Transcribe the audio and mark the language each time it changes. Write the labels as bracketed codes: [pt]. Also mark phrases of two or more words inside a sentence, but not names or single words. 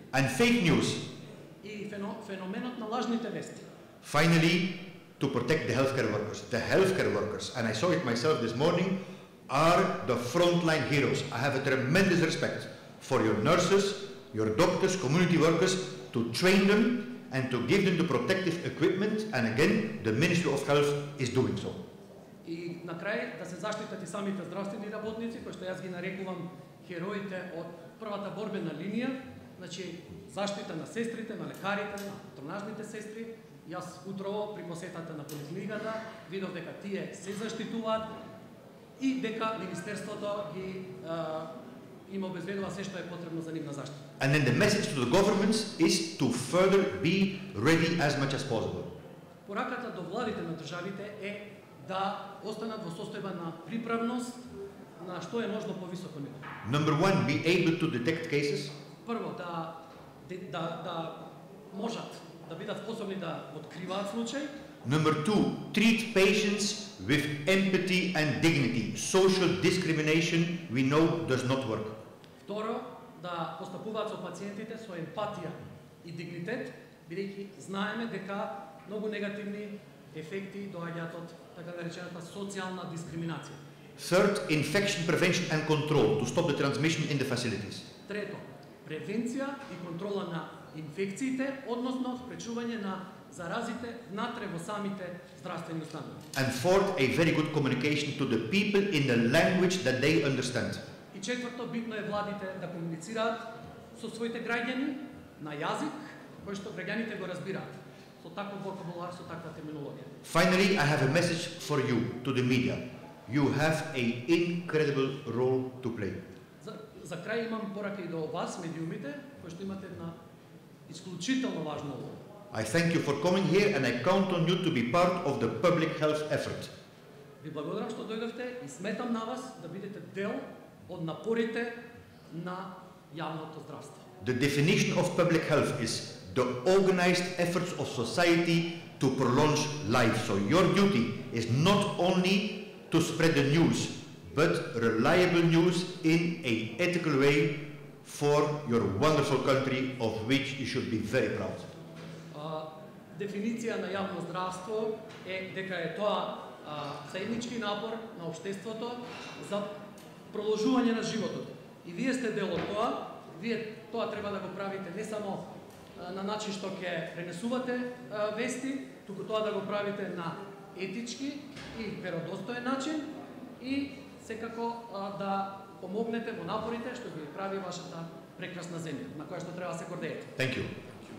[en] And fake news. [mk] И феноменот на лажните вести. [en] Finally, to protect the healthcare workers. The healthcare workers, and I saw it myself this morning, are the frontline heroes. I have a tremendous respect for your nurses, your doctors, community workers, to train them and to give them the protective equipment, and again, the Ministry of Health is doing so. [mk] И на крај да се заштитат и самите здравствени работници, кои што јас ги нарекувам хероите од првата борбена линија, значи заштита на сестрите, на лекарите, на патронажните сестри. Јас утрово при посетата на поликлиниката видов дека тие се заштитуваат и дека Министерството ги им обезбедува се што е потребно за нивна заштита. [en] And then the message to the governments is to further be ready as much as possible. [mk] Пораката до владите на државите е да останат во состојба на приправност на што е можно повисоко ниво. [en] Number 1, be able to detect cases. [mk] Прво, да можат да бидат способни да откриваат случаи. [en] Number 2, treat patients with empathy and dignity. Social discrimination, we know, does not work. [mk] Второ, да постапуваат со пациентите со емпатија и дигнитет, бидејќи знаеме дека многу негативни ефекти доаѓаат од така наречената социјална дискриминација. [en] Third, infection prevention and control to stop the transmission in the facilities. [mk] Трето, превенција и контрола на инфекциите, односно спречување на заразите внатре во самите здравствени установи. [en] And fourth, a very good communication to the people in the language that they understand. [mk] И четврто, битно е владите да комуницираат со своите граѓани на јазик кој што граѓаните го разбираат, со таков вокабулар, со таква терминологија. [en] Finally, I have a message for you, to the media. you have an incredible role to play. [mk] За крај имам порака и до вас, медиумите, кои што имате една исклучително важна улога. [en] I thank you for coming here and I count on you to be part of the public health effort. [mk] Ви благодарам што дојдовте и сметам на вас да бидете дел од напорите на јавното здравство. [en] The definition of public health is the organized efforts of society to prolong life. So your duty is not only to spread the news, but reliable news in an ethical way for your wonderful country, of which you should be very proud. [mk] Дефиниција на јавно здравство е дека е тоа заеднички напор на општеството за продолжување на животот. И вие сте дел од тоа, вие тоа треба да го правите не само на начин што ќе пренесувате вести, туку тоа да го правите на етички и веродостоен начин и секако да помогнете во напорите што ги прави вашата прекрасна земја, на која што треба да се гордеете. [en] Thank you.